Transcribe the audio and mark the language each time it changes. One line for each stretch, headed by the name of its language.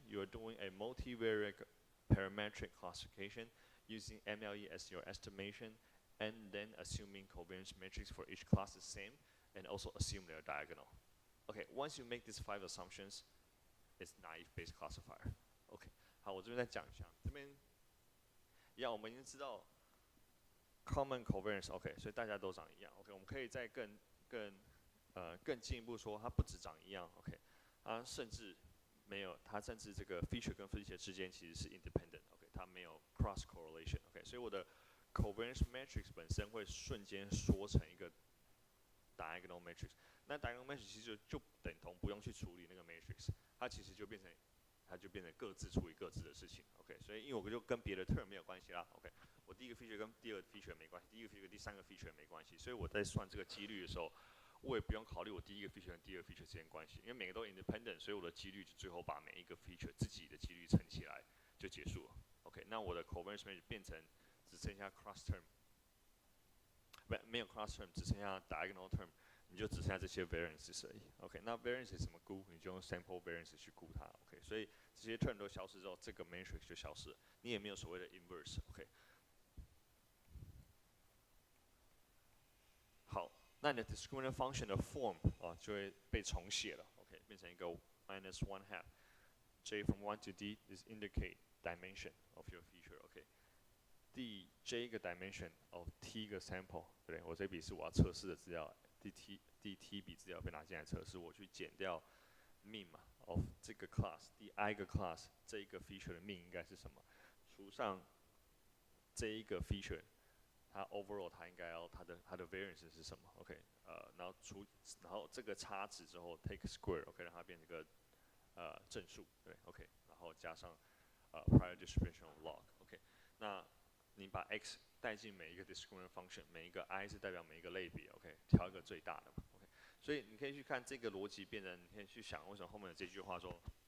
English: You're doing a multivariate parametric classification using MLE as your estimation, and then assuming covariance matrix for each class is same. And also assume they're diagonal. Okay, once you make these 5 assumptions, it's naive Bayes classifier.
Chinese: Okay, 好，我这边再讲一下，这边一样，我们已经知道 common covariance。 OK， 所以大家都长一样。OK， 我们可以再更进一步说，它不只长一样。 OK， 它甚至没有，它甚至这个 feature 跟 feature 之间其实是 independent。 OK， 它没有 cross correlation。 OK， 所以我的 covariance matrix 本身会瞬间缩成一个 diagonal matrix， 那 diagonal matrix 其实就等同不用去处理那个 matrix， 它其实就变成各自处理各自的事情。 OK， 所以因为我就跟别的 term 没有关系啦。OK， 我第一个 feature 跟第二个 feature 没关系，第一个 feature 跟第三个 feature 没关系，所以我在算这个几率的时候，我也不用考虑我第一个 feature 跟第二个 feature 之间关系，因为每个都 independent， 所以我的几率就最后把每一个 feature 自己的几率乘起来就结束了。 OK， 那我的 covariance matrix 变成只剩下 cross term。没有 cross term， 只剩下 diagonal term， 你就只剩下这些 variances 而已。 OK， 那 variance 怎么估？你就用 sample variance 去估它。OK， 所以这些 term 都消失之后，这个 matrix 就消失了，你也没有所谓的 inverse。 OK， 好，那你的 discriminant function 的 form 就会被重写了。OK，，OK， 变成一个 -1/2。
English: J from 1 to D is indicate dimension of your feature，OK。
Chinese: 第 J 个 dimension of T 个 sample， 对不对？我这笔是我要测试的资料，第 T 笔资料被拿进来测试，我去减掉 mean 嘛 of 这个 class， 第 I 个 class 这一个 feature 的 mean 应该是什么？除上这一个 feature， 它 overall 它应该要它的 variance 是什么 ？OK， 然后这个差值之后 take square，OK， 让它变成一个正数，对 ，OK， 然后加上prior distribution of log，OK， 那你把 x 带进每一个 discriminant function， 每一个 I 是代表每一个类别 ，OK， 挑一个最大的嘛 ，OK， 所以你可以去看这个逻辑变成，你可以去想为什么后面有这句话说，